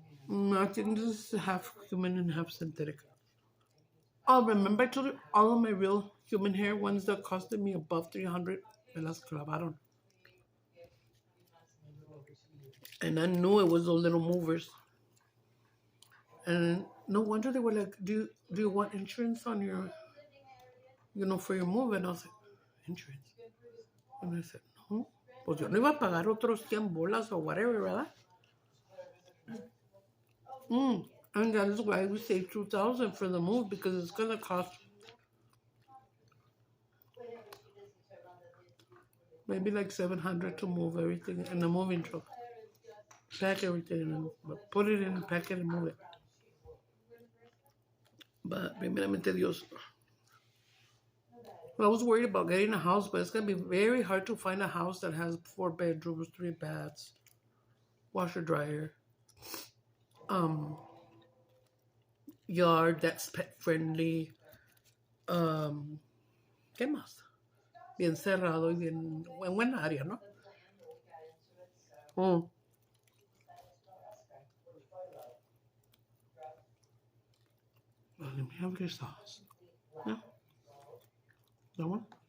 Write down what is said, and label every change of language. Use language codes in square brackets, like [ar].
[en] I think this is half human and half synthetic. Oh, remember I told you all of my real human hair ones that costed me above 300, [es] me las clavaron. [en] And I knew it was those little movers. And no wonder they were like, do you want insurance on your, for your move? And I was like, insurance? And I said, no. [es] Pues yo no iba a pagar otros 100 bolas [en] or whatever, [es] ¿verdad? [en] And that is why we saved $2,000 for the move, because it's going to cost maybe like $700 to move everything in the moving truck. Pack everything and put it in the packet and move it. But [es] primeramente Dios. [en] Well, I was worried about getting a house, but it's going to be very hard to find a house that has 4 bedrooms, 3 baths, washer, dryer, yard that's pet friendly. [es] ¿Qué más? Bien cerrado y bien en buena área, ¿no? [en] Well, let me have your sauce. Yeah. That one?